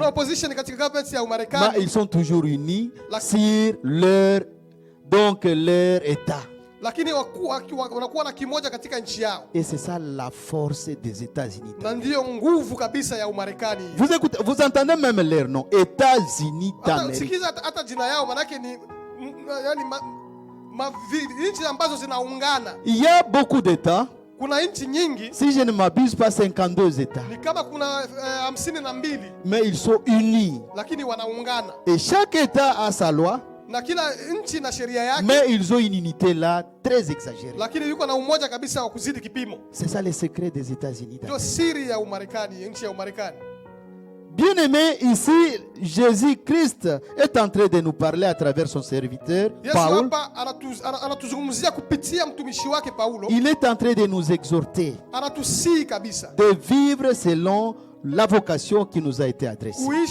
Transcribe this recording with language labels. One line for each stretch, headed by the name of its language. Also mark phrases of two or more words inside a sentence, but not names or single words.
French: Mais ils sont toujours unis sur leur État. Et c'est ça la force des États-Unis. Vous entendez même leur nom, États-Unis d'Amérique.
Swahili: nchi ambazo zinaungana.
French: Il y a beaucoup d'États.
Swahili: Kuna nchi nyingi.
French: Si je ne m'abuse pas, 52 États.
Swahili: Ni kama kuna 52.
French: Mais ils sont unis.
Swahili: Lakini wanaungana.
French: Et chaque État a sa loi.
Swahili: Na kila nchi na sheria yake.
French: Mais ils ont une unité là très exagérée.
Swahili: Lakini yuko na umoja kabisa wa kuzidi kipimo.
French: C'est ça le secret des États-Unis.
Swahili: Ndio siri ya Umarekani, nchi ya Umarekani.
French: Bien-aimé, ici, Jésus-Christ est en train de nous parler à travers son serviteur, Paul. Il est en train de nous exhorter de vivre selon la vocation qui nous a été adressée.